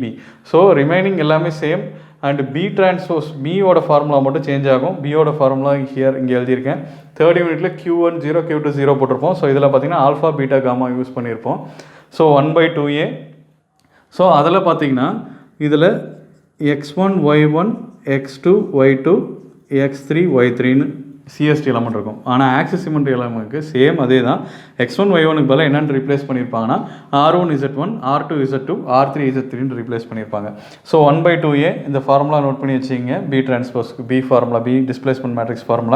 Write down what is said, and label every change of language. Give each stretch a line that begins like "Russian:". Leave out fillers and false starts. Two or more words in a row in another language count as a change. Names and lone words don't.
Tamil: ஸோ ரிமைனிங் எல்லாமே சேம்.
English: and B transpose
Tamil: பியோட ஃபார்முலா மட்டும் சேஞ்ச் ஆகும். பியோட ஃபார்முலா இங்கே எழுதியிருக்கேன்.
English: third unit
Tamil: Q1 0 Q2 0 போட்டிருப்போம். ஸோ இதில் பார்த்தீங்கன்னா
English: alpha beta gamma use
Tamil: பண்ணியிருப்போம். ஸோ 1/2A. ஸோ அதில் பார்த்தீங்கன்னா இதில் x1 y1 x2 y2 x3 y3ன்னு
English: CST element
Tamil: இருக்கும். ஆனால்
English: axis symmetric element
Tamil: சேம் அதே தான். x1 y1க்கு பதிலாக என்னென்னு ரீப்ளேஸ் பண்ணியிருப்பாங்கன்னா R1 Z1 R2 Z2 R3 Z3ன்னு ரீப்ளேஸ் பண்ணியிருப்பாங்க. ஸோ 1/2A இந்த ஃபார்முலா நோட் பண்ணி வச்சுக்கிங்க.
English: B transpose B formula, B displacement matrix formula.